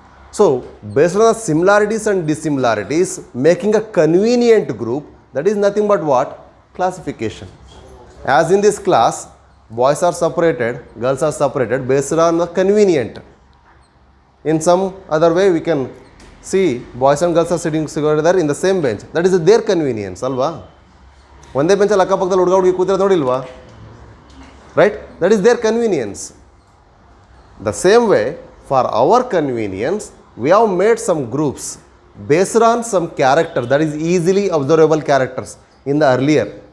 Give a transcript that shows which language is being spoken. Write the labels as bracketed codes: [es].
[en] So, based on the similarities and dissimilarities, making a convenient group, that is nothing but what? Classification. As in this class, boys are separated, girls are separated based on the convenient. In some other way, we can see boys and girls are sitting together in the same bench. That is their convenience, alva? [kn] ಒಂದೇ ಬೆಂಚಲ್ಲಿ ಅಕ್ಕಪಕ್ಕದಲ್ಲಿ ಹುಡುಗ ಹುಡುಗಿ ಕೂತಿರೋದು ನೋಡಿಲ್ವಾ? [en] Right? That is their convenience. The same way, for our convenience, we have made some groups based on some character, that is easily observable characters in the earlier.